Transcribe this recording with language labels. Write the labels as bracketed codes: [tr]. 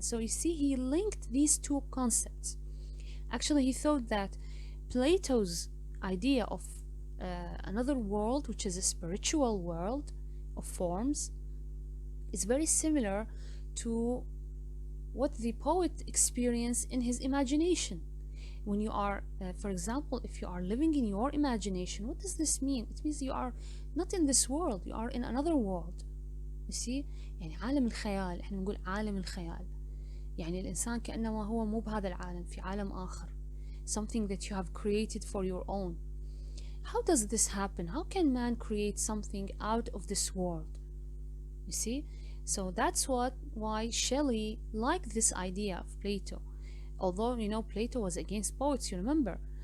[en] So you see, he linked these two concepts. Actually, he thought that Plato's idea of another world, which is a spiritual world of forms, is very similar to what the poet experienced in his imagination. When you are, for example, if you are living in your imagination, what does this mean? It means you are not in this world, you are in another world. You see, [ar] يعني عالم الخيال، احنا نقول عالم الخيال، يعني الإنسان كأنما هو مو بهذا العالم، في عالم آخر, [en] something that you have created for your own. How does this happen? How can man create something out of this world? You see, so that's why Shelley liked this idea of Plato. Although, you know, Plato was against poets, you remember.